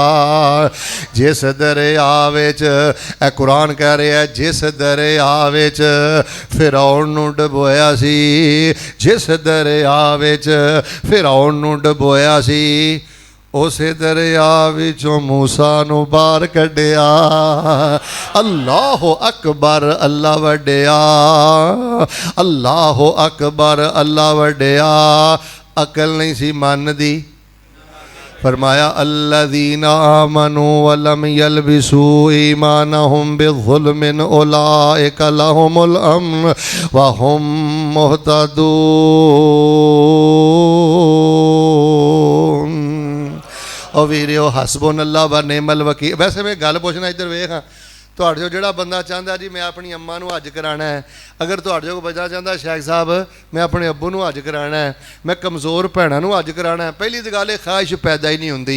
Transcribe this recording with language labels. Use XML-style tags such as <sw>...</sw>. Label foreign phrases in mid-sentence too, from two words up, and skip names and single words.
<pa>جس دریا وچ، اے قرآن کہہ رہا اے، جس دریا وچ فرعون نوں ڈبویا سی، جس دریا وچ فرعون نوں ڈبویا سی، اوسے دریا وچوں موسیٰ نوں باہر کڈھیا.</pa> <ar>اللہ أكبر</ar> <pa>اللہ وڈیا,</pa> <ar>اللہ أكبر</ar> <pa>اللہ وڈیا، عقل نہیں سی من دی.</pa> <ar>فرمایا الذين آمنوا ولم يلبسوا إيمانهم بظلم أولئك لهم الأمن وهم مهتدون.</ar> <pa>اور ویریو</pa> <ar>حسبنا الله ونعم الوكيل.</ar> <pa>ویسے میں گل پچھنا، ادھر ویکھ ہاں، تہاڈے جو جیہڑا بندہ چاہندا جی میں اپنی اماں نوں حج کرانا اے، اگر تہاڈے جو بندہ چاہندا شیخ صاحب میں اپنے ابو نوں حج کرانا اے، میں کمزور بھیناں نوں حج کرانا اے، پہلی تو گل خواہش پیدا ہی نہیں ہوندی.</pa>